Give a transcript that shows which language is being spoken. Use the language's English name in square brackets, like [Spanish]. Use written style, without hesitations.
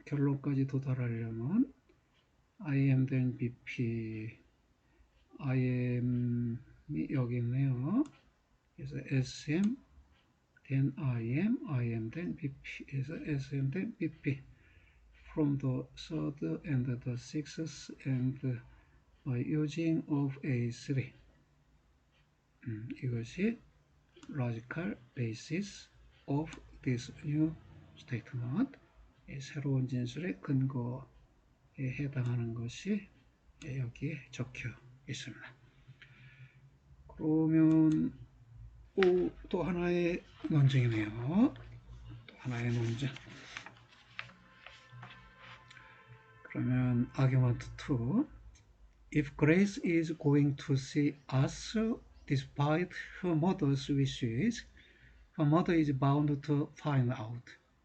[Korean] 결론까지 도달하려면 IM 된 BP, IM이 여기 있네요. 그래서 SM, then IM, IM, then BP. 그래서 SM, then BP. [English] From the third and the sixth and by using of A3. [Korean] 이것이 [English] logical basis of this new statement. [Korean] 새로운 진술의 근거에 해당하는 것이 여기에 적혀 있습니다. 그러면 또 하나의 논증이네요. 또 하나의 논증. 그러면 argument 2. [English] If Grace is going to see us despite her mother's wishes, her mother is bound to find out.